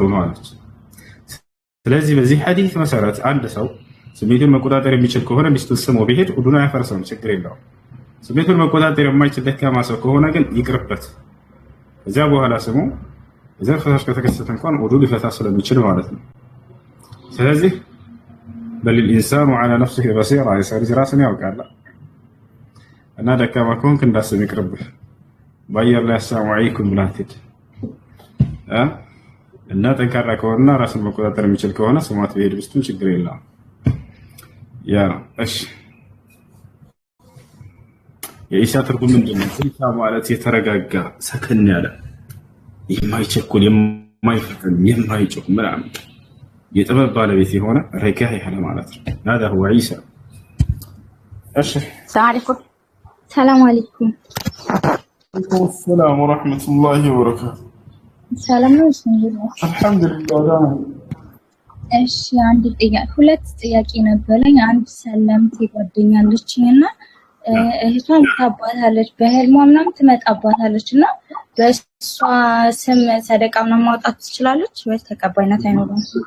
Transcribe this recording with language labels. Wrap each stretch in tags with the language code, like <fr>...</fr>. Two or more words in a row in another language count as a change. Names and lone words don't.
<am>ነው አለች። ስለዚህ በዚህ ሐዲስ መሰረት አንድ ሰው ስሜቱን መቆጣጠር የሚችል ከሆነ ሚስቱን ስሞ ቢሄድ ውዱን አያፈርሰውም፣ ችግር የለውም። ስሜቱን መቆጣጠር የማይችል ደካማ ሰው ከሆነ ግን ይቅርበት። ከዚያ በኋላ ስሙ የዘር ፈሳሽ ከተከሰተ እንኳን ውዱ ሊፈታ ስለሚችል ማለት ነው። ስለዚህ በል</am> <ar>الانسان على نفسه بصيرة</ar> <am>የሰው ልጅ ራስን ያውቃል እና ደካማ ከሆንክ እንዳስብ ይቅርብህ። በአየር ላይ</am> <ar>السلام عليكم</ar> <am>ብለህ አትሂድ እና ጠንካራ ከሆነና ራስን መቆጣጠር የሚችል ከሆነ ስሟት ብሄድ ብስትም ችግር የለውም። ያ እሺ የኢሳ ትርጉም ምንድን ነው? ኢሳ ማለት የተረጋጋ ሰከን ያለ የማይቸኩል የማይፈጥን የማይጮህ ምናምን የጥበብ ባለቤት የሆነ ረጋ ያለ ማለት ነው።</am> <ar>هذا هو عيسى።</ar> <am>እሺ</am> <ar>سلام عليكم። السلام ورحمة الله وبركاته።</ar> <am>ሰላም ነው። አልሐምዱሊላህ። እሺ ሁለት ጥያቄ ነበረኝ። አንድ ሰለምቴ ጓደኛ አለችኝና እህቷን ታባታለች፣ በህልሟ ምናምን ትመጣባታለች እና በእሷ ስም ሰደቃ ምናምን ማውጣት ትችላለች ወይስ ተቀባይነት አይኖረውም?</am>